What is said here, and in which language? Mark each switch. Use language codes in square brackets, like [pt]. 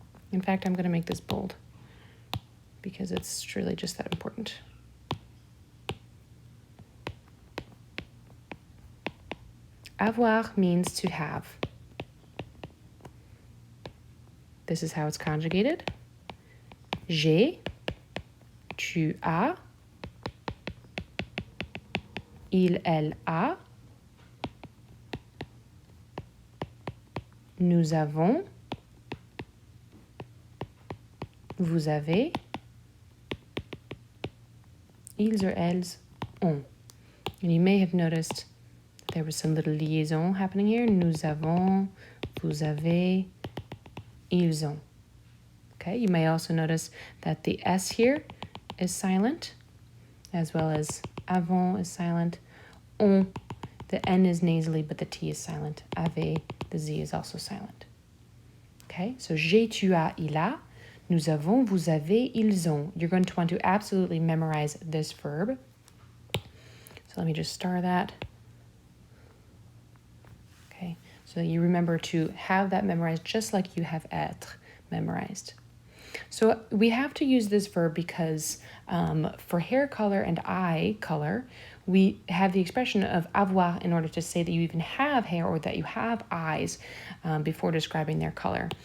[en] In fact, I'm going to make this bold because it's truly just that important. Avoir means to have. This is how it's conjugated. [fr] J'ai, tu as, il, elle a, nous avons, vous avez, ils or elles ont. [en] And you may have noticed there was some little liaison happening here. [fr] Nous avons, vous avez, ils ont. [en] Okay, you may also notice that the S here is silent, as well as avant is silent. On The N is nasally, but the T is silent. Avez, the Z is also silent. [fr] Okay, so j'ai, tu as, il a. Nous avons, vous avez, ils ont. [en] You're going to want to absolutely memorize this verb. So let me just star that. Okay, so you remember to have that memorized just like you have être memorized. So we have to use this verb because for hair color and eye color, we have the expression of avoir in order to say that you even have hair or that you have eyes before describing their color.